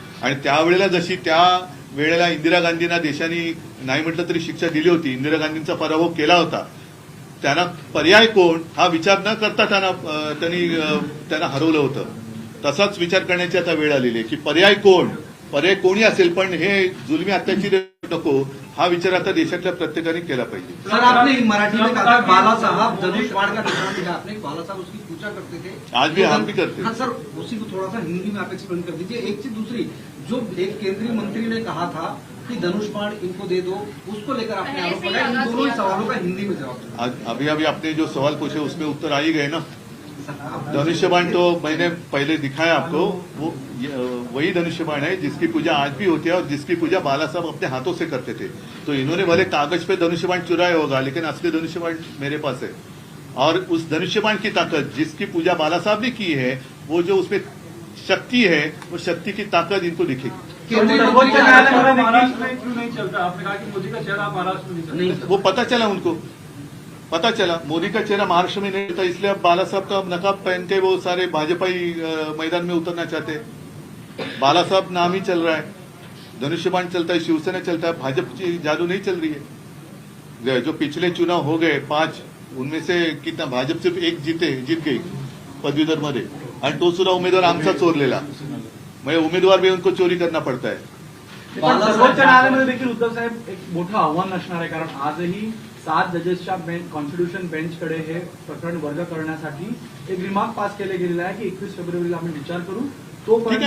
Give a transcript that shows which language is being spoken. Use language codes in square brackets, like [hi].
[mr] आणि त्यावेळेला जशी त्या वेळेला इंदिरा गांधींना देशाने नाही म्हटलं तरी शिक्षा दिली होती, इंदिरा गांधींचा पराभव केला होता, त्यांना पर्याय कोण हा विचार न करता त्यांना हरवलं होतं. तसाच विचार करण्याची आता वेळ आलेली आहे की पर्याय कोणी असेल पण हे जुलमी अत्याचारी नको, हा विचार आता देशातल्या प्रत्येकाने केला पाहिजे. [hi] सर आपने मराठी में कहा था बाला साहब धनुष बाण का निशान दिखा आपने, बाला साहब उसकी पूजा करते थे, आज भी हम भी करते हैं. हाँ सर, उसी को थोड़ा सा हिंदी में आप एक्सप्लेन कर दीजिए. एक चीज दूसरी, जो एक केंद्रीय मंत्री ने कहा था कि धनुष बाण इनको दे दो, उसको लेकर आपने आरोप लगाया. इन दोनों ही सवालों का हिंदी में जवाब दो. आज अभी आपने जो सवाल पूछे उसमें उत्तर आ ही गए ना. धनुष्यबाण तो मैंने पहले दिखाया आपको, वो वही धनुष्यबाण है जिसकी पूजा आज भी होती है और जिसकी पूजा बाला साहब अपने हाथों से करते थे. तो इन्होंने भले कागज पे धनुष्यबाण चुराया होगा लेकिन असली धनुष्यबाण मेरे पास है. और उस धनुष्यबाण की ताकत जिसकी पूजा बाला साहब ने की है, वो जो उसमें शक्ति है, वो शक्ति की ताकत इनको दिखेगी. [mr] सर्वोच्च न्यायालयामध्ये [hi] महाराष्ट्र में क्यों नहीं चलता? आपने कहा कि मोदी का चेहरा महाराष्ट्र में नहीं चलता. वो पता चला मोदी का चेहरा महाराष्ट्र में नहीं था, इसलिए अब बाला साहब का नकाब पहन के वो सारे भाजपाई मैदान में उतरना चाहते हैं. बाला साहब नाम ही चल रहा है, धनुष्यबाण चलता है, शिवसेना चलता है, भाजपा की जादू नहीं चल रही है. जो पिछले चुनाव हो गए 5, उनमें से कितना भाजप सिर्फ एक जीत गई [mr] पदवीधर मध्ये, आणि तो सुद्धा उमेदवार आमचा चोरलेला. म्हणजे [hi] उमेदवार भी उनको चोरी करना पड़ता है. [mr] पण सर्वोच्च न्यायालयामध्ये देखील उद्धव साहेब एक मोठं आव्हान असणार आहे, कारण आजही 7 जजेसच्या कॉन्स्टिट्यूशन बेंचकडे हे प्रकरण वर्ग करण्यासाठी एक रिमार्क पास केले गेलेला आहे की 21 फेब्रुवारीला आपण विचार करू, तोपर्यंत